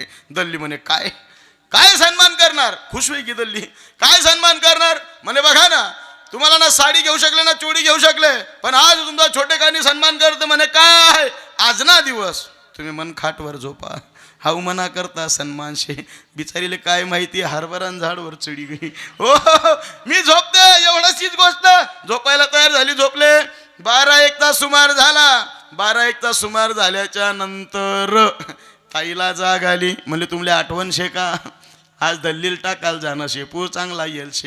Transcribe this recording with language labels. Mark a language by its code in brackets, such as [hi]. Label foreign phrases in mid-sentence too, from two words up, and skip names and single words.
[ahr] दल्ली म्हणे काय काय सन्मान करणार. खुश होई की दल्ली, काय सन्मान करणार. म्हणे बघा ना, तुम्हाला ना साडी घेऊ शकले ना चोडी घेऊ शकले, पण आज तुमचा छोटेखानी सन्मान करते. म्हणे काय, आज ना दिवस तुम्ही मन खाटवर झोपा, हाऊ मना करता सन्मान शे. बिचारीले काय माहिती, हरभरण झाडवर चढी गई. हो मी झोपते, एवढीच गोष्ट. झोपायला तयार झाली, झोपले. 12-1चा सुमार झाला. 12-1चा सुमार झाल्याच्या नंतर ताईला जाग आली. म्हणले तुमले आठवण शे का, आज दल्लील टाकाल जाणं शे, पूर चांगला येल शे.